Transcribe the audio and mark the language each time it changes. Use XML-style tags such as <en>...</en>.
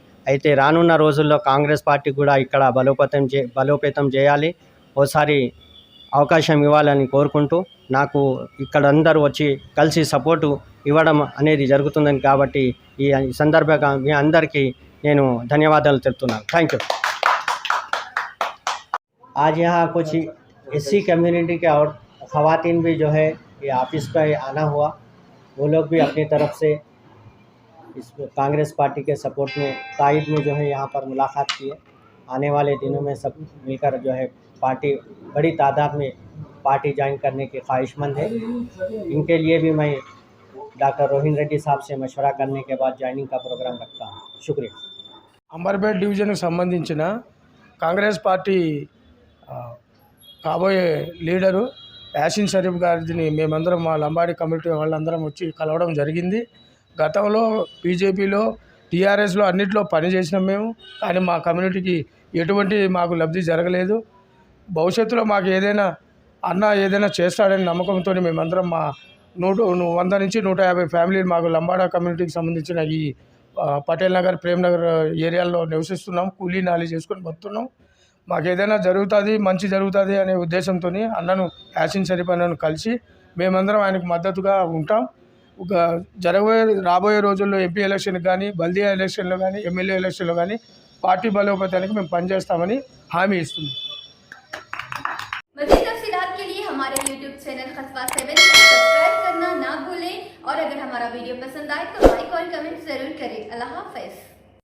<te>అయితే రానున్న రోజుల్లో కాంగ్రెస్ పార్టీ కూడా ఇక్కడ బలోపేతం చేయాలి, ఓసారి అవకాశం ఇవ్వాలని కోరుకుంటూ నాకు ఇక్కడ అందరూ వచ్చి కలిసి సపోర్టు ఇవ్వడం అనేది జరుగుతుందని కాబట్టి ఈ సందర్భంగా మీ అందరికీ నేను ధన్యవాదాలు చెప్తున్నాను.</te> <en>Thank you.</en> <hi>आज यहाँ कुछ SC कम्युनिटी के और ख़वातीन भी जो है ये ऑफिस पर आना हुआ, वो लोग भी अपनी तरफ से इस कांग्रेस पार्टी के सपोर्ट में तायद में जो है यहाँ पर मुलाकात की है. आने वाले दिनों में सब मिलकर जो है पार्टी बड़ी तादाद में पार्टी ज्वाइन करने के ख्वाहिशमंद है. इनके लिए भी मैं डॉक्टर रोहिन रेड्डी साहब से मशवरा करने के बाद ज्वाइनिंग का प्रोग्राम रखता हूँ. शुक्रिया.</hi> <te>అంబర్పేట్ డివిజన్కి సంబంధించిన కాంగ్రెస్ పార్టీ కాబోయే లీడరు యాసిన్ షరీఫ్ గారిని మేమందరం మా లంబాడి కమిటీ వాళ్ళందరం వచ్చి కలవడం జరిగింది. గతంలో బీజేపీలో, టీఆర్ఎస్లో అన్నింటిలో పనిచేసినాం మేము, కానీ మా కమ్యూనిటీకి ఎటువంటి మాకు లబ్ధి జరగలేదు. భవిష్యత్తులో మాకు ఏదైనా చేస్తాడని నమ్మకంతో మేమందరం మా 100 నుంచి 150 ఫ్యామిలీలు మాకు లంబాడా కమ్యూనిటీకి సంబంధించిన ఈ పటేల్ నగర్, ప్రేమ్ నగర్ ఏరియాల్లో నివసిస్తున్నాం. కూలీ నాలి చేసుకొని బతున్నాం. మాకు ఏదైనా జరుగుతుంది, మంచి జరుగుతుంది అనే ఉద్దేశంతో అన్నను యాసిన్ షరీఫ్ అన్నను కలిసి మేమందరం ఆయనకు మద్దతుగా ఉంటాం. రాబోయే రోజుల్లో ఎంపీ ఎలక్షన్ కానీ, బల్దియా ఎలక్షన్లో కానీ, ఎమ్మెల్యే ఎలక్షన్లో కానీ పార్టీ బలోపేతానికి మేము పనిచేస్తామని హామీ ఇస్తున్నాం.</te> <hi>मज़ीद तफ़सीलात के लिए हमारे YouTube चैनल खस्बा 7 को सब्सक्राइब करना ना भूलें और अगर हमारा वीडियो पसंद आए तो लाइक और कमेंट ज़रूर करें. अल्लाह हाफ़िज़.</hi>